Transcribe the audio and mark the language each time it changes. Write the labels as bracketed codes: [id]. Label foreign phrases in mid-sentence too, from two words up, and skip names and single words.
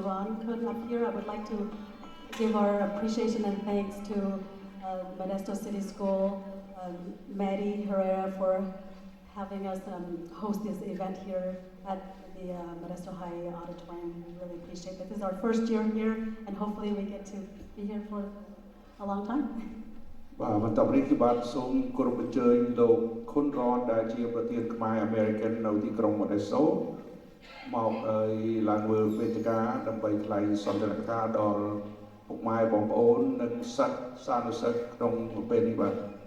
[en] Ron Khun, up here, I would like to give our appreciation and thanks to Modesto City School, Maddie Herrera, for having us host this event here at the Modesto High Auditorium. We really appreciate it. This is our first year here, and hopefully we get to be here for a long time. [km] បន្ទាប់នេះគឺបាទសូមគោរពអញ្ជើញលោកខុនរនដែលជាប្រធានខ្មែរ American នៅទីក្រុង Modesto មកឡើងមើលវេទិកាដើម្បីថ្លែងសន្ទរកថាដល់ពុកម៉ែបងប្អូននិងសិស្សសានុសិស្សក្នុងពេលនេះបាទ